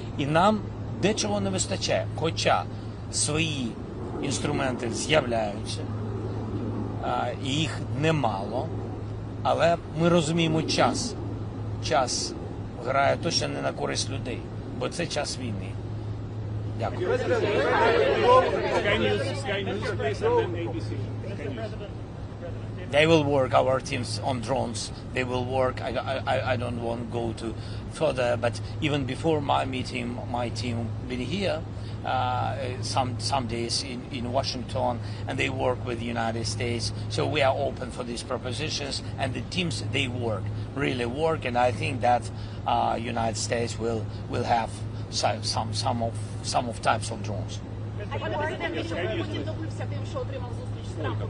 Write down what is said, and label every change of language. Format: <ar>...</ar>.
<uk>І нам дечого не вистачає, хоча свої інструменти з'являються, і їх немало, але ми розуміємо час. Час грає точно не на користь людей, бо це час війни. Дякую.</uk> <en>Sky News, please, and then ABC. Sky News. They will work, our teams, on drones. They will work. I don't want to go to further, but even before my meeting, my team been here some days in Washington, and they work with the United States. So we are open for these propositions, and the teams, they work, really work, and I think that United States will have some of types of drones.</en> <uk>Пане президенте, що Путін добився тим, що отримав зустріч з Трампом?</uk>